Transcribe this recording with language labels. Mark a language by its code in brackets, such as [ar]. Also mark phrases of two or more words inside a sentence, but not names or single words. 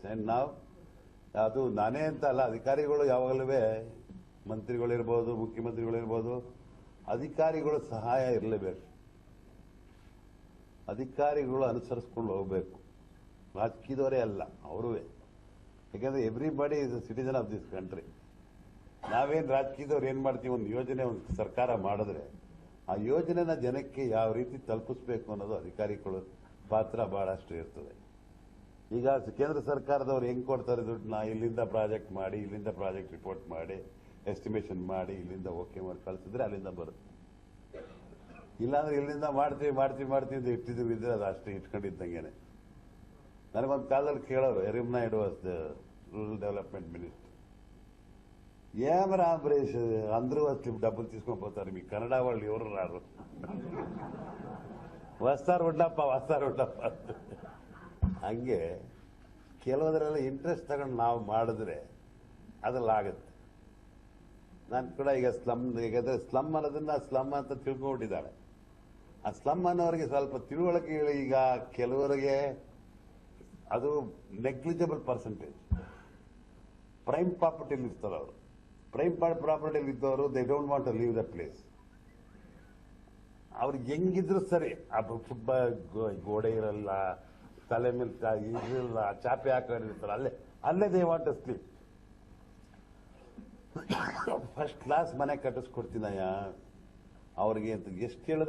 [kn] ಅಂಡ್ ನಾವು ಅದು ನಾನೇ ಅಂತ ಅಲ್ಲ, ಅಧಿಕಾರಿಗಳು ಯಾವಾಗಲೂ ಮಂತ್ರಿಗಳಿರ್ಬೋದು, ಮುಖ್ಯಮಂತ್ರಿಗಳಿರ್ಬೋದು, ಅಧಿಕಾರಿಗಳು ಸಹಾಯ ಇರಲೇಬೇಕು. ಅಧಿಕಾರಿಗಳು ಅನುಸರಿಸ್ಕೊಂಡು ಹೋಗಬೇಕು. ರಾಜಕೀಯದವರೇ ಅಲ್ಲ, ಅವರೂ. ಯಾಕಂದ್ರೆ [en] everybody is a citizen of this country. [kn] ನಾವೇನು ರಾಜಕೀಯದವ್ರು ಏನ್ ಮಾಡ್ತೀವಿ, ಒಂದು ಯೋಜನೆ ಒಂದು ಸರ್ಕಾರ ಮಾಡಿದ್ರೆ ಆ ಯೋಜನೆನ ಜನಕ್ಕೆ ಯಾವ ರೀತಿ ತಲುಪಿಸಬೇಕು ಅನ್ನೋದು ಅಧಿಕಾರಿಗಳ ಪಾತ್ರ ಬಹಳಷ್ಟು ಇರ್ತದೆ. ಈಗ ಕೇಂದ್ರ ಸರ್ಕಾರದವ್ರು ಹೆಂಗ್ ಕೊಡ್ತಾರೆ ದುಡ್ಡನ್ನ, ಇಲ್ಲಿಂದ ಪ್ರಾಜೆಕ್ಟ್ ಮಾಡಿ, ಇಲ್ಲಿಂದ [en] project report [kn] ಮಾಡಿ, ಎಸ್ಟಿಮೇಷನ್ ಮಾಡಿ, ಇಲ್ಲಿಂದ ಓಕೆ ಮಾಡಿ ಕಳಿಸಿದ್ರೆ ಅಲ್ಲಿಂದ ಬರುತ್ತೆ. ಇಲ್ಲಾಂದ್ರೆ ಇಲ್ಲಿಂದ ಮಾಡ್ತೀವಿ ಇಟ್ಟಿದ್ರು ಇದ್ರೆ ಅದು ಅಷ್ಟೇ ಇಟ್ಕೊಂಡಿದ್ದಂಗೆನೆ. ನನಗೊಂದು ಕಾಲದಲ್ಲಿ ಕೇಳೋರು, ಎರಿಮ್ ನಾಯ್ಡು [en] was the rural development minister. [te] ఏమిరా అంబరీష్ అంటే అంత డబ్బులు తీసుకొని పోతారు, మీ ಕನ್ನಡ వాళ్ళు ఎవరు రారు, [kn] ವಸ್ತಾರ್ ಉಡ್ಡಪ್ಪ ಹಂಗೆ ಕೆಲವದ್ರೆಲ್ಲ ಇಂಟ್ರೆಸ್ಟ್ ತಗೊಂಡು ನಾವು ಮಾಡಿದ್ರೆ ಅದ್ರಲ್ಲಿ ಆಗುತ್ತೆ. ನಾನು ಕೂಡ ಈಗ ಸ್ಲಮ್ ಅನ್ನೋದನ್ನ ಸ್ಲಮ್ ಅಂತ ತಿಳ್ಕೊಂಡಿದ್ದಾಳೆ. ಆ ಸ್ಲಮ್ ಅನ್ನೋರಿಗೆ ಸ್ವಲ್ಪ ತಿಳುವಳಿಕೆ ಈಗ ಕೆಲವರಿಗೆ ಅದು [en] negligible percentage. prime propertyli [kn] ಇರ್ತಾರೆ ಅವರು. [en] prime propertyli [kn] ಇದ್ದವರು [en] they don't want to leave the place. [kn] ಅವ್ರಿಗೆ ಹೆಂಗಿದ್ರು ಸರಿ, ಗೋಡೆ ಇರಲ್ಲ, ತಲೆ ಮೇಲೆ ಇರಲ್ಲ, ಚಾಪೆ ಹಾಕೊಂಡಿರ್ತಾರೆ, ಅಲ್ಲೇ [en] they want to sleep. first class [kn] ಮನೆ ಕಟ್ಟಿಸ್ಕೊಡ್ತೀನಯ್ಯ ಅವ್ರಿಗೆ ಅಂತ ಎಷ್ಟು ಹೇಳಿದ್ರು.